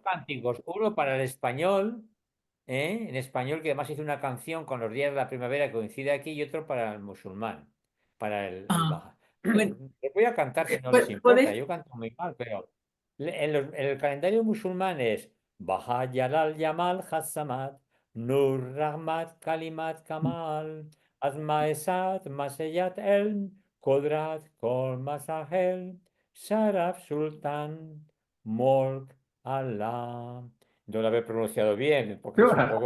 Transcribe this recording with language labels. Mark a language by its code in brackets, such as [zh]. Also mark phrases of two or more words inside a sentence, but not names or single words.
[es] dos cánticos, uno para el español, en español, que además hice una canción con los días de la primavera que coincide aquí, y otro para el musulmán, para el Ah, Baja. bueno, Les voy a cantar si no les importa, ¿podés? yo canto muy mal, pero en el calendario musulmán es Baja Yalal Yamal Hassamat, Nur Rahmat Kalimat Kamal, Azma Esat Maseyat El, Kodrat Kol Masahel, Sharaf Sultan, Molk Allah. No lo haber pronunciado bien, porque es un poco